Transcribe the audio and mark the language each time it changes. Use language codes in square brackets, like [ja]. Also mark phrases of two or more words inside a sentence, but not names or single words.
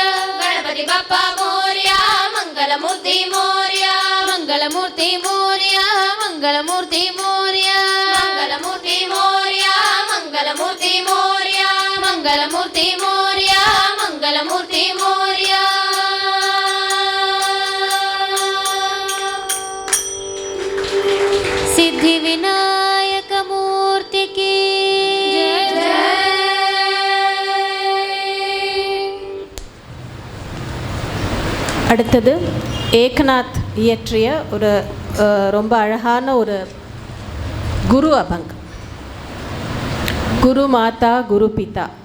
[mr] गणपती बाप्पा मोरया मंगलमूर्ती मोरया मंगलमूर्ती मोरया मंगलमूर्ती मोरया मंगलमूर्ती मोरया मंगलमूर्ती मोरया मंगलमूर्ती मोरया मंगलमूर्ती मोरया सिद्धिविनायक मूर्ति की जय। [ta] அடுத்தது ஏக்நாத் இயற்றிய ஒரு ரொம்ப அழகான ஒரு குரு அபங். குரு மாதா குரு பிதா.